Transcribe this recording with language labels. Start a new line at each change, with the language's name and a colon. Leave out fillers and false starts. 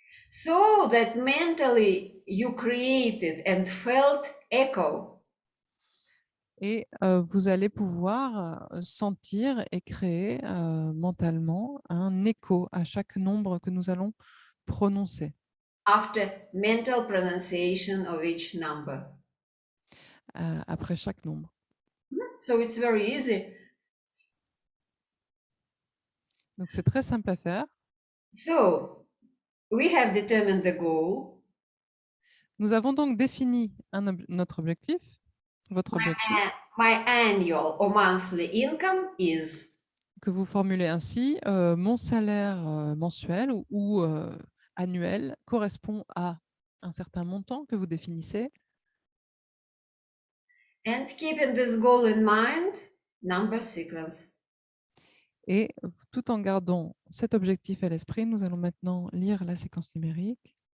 English: so that mentally you created and felt echo.
French: et vous allez pouvoir sentir et créer mentalement un écho à chaque nombre que nous allons prononcer
English: After mental pronunciation of each number.
French: après chaque nombre.
English: So it's very easy.
French: Donc c'est très simple à faire.
English: So we have determined the goal.
French: Nous avons donc défini notre objectif, votre objectif,
English: My annual or monthly income is.
French: que vous formulez ainsi, mon salaire mensuel ou annuel correspond à un certain montant que vous définissez.
English: And keeping this goal in mind, number sequence.
French: Et tout en gardant cet objectif à l'esprit, nous allons maintenant lire la séquence numérique.